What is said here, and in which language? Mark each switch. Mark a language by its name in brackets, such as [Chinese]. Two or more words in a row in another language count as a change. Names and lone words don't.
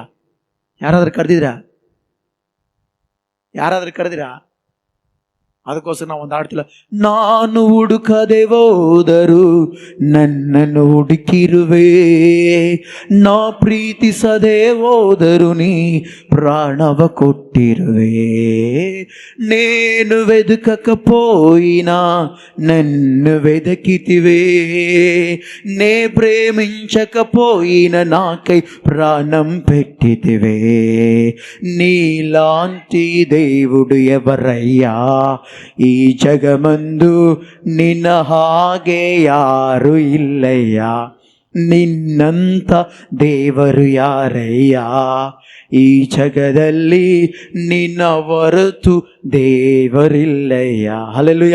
[Kannada] ಯಾರಾದ್ರೂ ಕರೆದಿದ್ದೀರಾ? ಯಾರಾದ್ರೂ ಕರೆದಿರಾ? ಅದಕ್ಕೋಸ್ಕರ ನಾವು ಒಂದು ಹಾಡ್ತಿಲ್ಲ, ನಾನು ಹುಡುಕದೆ ಹೋದರು ನನ್ನನ್ನು ಹುಡುಕಿರುವೆ, ನಾ ಪ್ರೀತಿಸದೆ ಹೋದರು ನೀ ಪ್ರಾಣವ ಕೊಟ್ಟಿರುವೆ, [Telugu] నేను వెదకకపోయినా నన్ను వెదకితివే, నే ప్రేమించకపోయినా నాకై ప్రాణం పెట్టితివే, నీలాంటి దేవుడు ఎవరయ్యా [Kannada] ಈ ಜಗಮಂದು, ನಿನ್ನ ಹಾಗೆ ಯಾರು ಇಲ್ಲಯ್ಯ, ನಿನ್ನಂತ ದೇವರು ಯಾರಯ್ಯ, ಈ ಜಗದಲ್ಲಿ ನಿನ್ನ ಹೊರತು ದೇವರಿಲ್ಲಯ್ಯ. ಹಲ್ಲೆಲೂಯ.